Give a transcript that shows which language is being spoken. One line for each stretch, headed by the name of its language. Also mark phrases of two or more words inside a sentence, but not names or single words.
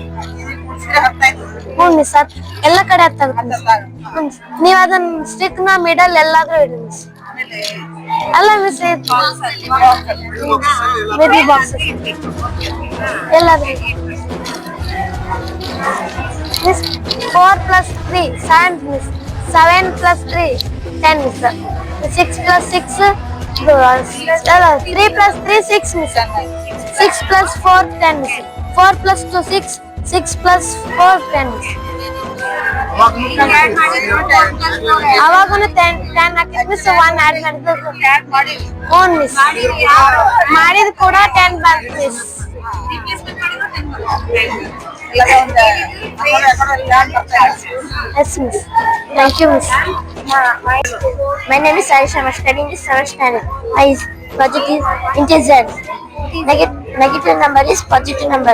Kannada: ಹ್ಞೂ ಮಿಸ್, ಎಲ್ಲ ಕಡೆ ಹತ್ತಾಗುತ್ತೆ ಮಿಸ್. ನೀವು ಅದನ್ನ ಸ್ಟಿಕ್ ನ ಮಿಡಲ್ ಎಲ್ಲಾದ್ರೂ ಇಡಿ ಮಿಸ್. ಅಲ್ಲ ಮಿಸ್,
English: middle box
Kannada: ಎಲ್ಲಾದ್ರೂ ಮಿಸ್.
English: 4 plus 3 7 miss. 7 plus 3 10 miss. 6 plus 6 3 plus 3 6 miss. 6 plus 4 10 miss. 4 plus 2 6. 6 plus 4 10 miss.
Kannada: ಅವಾಗನು 10 ಹಾಕಿ ಮಿಸ್ 1 ಆಡ್ ಮಾಡಿದ್ರು.
English: one miss
Kannada: ಮಾಡಿದ್ ಕೂಡ 10 ಬಂತು ಮಿಸ್.
English: Yes, miss. Thank you, miss. My name is Saish. I'm studying in 7th standard. I is positive integer. Negative number is positive number.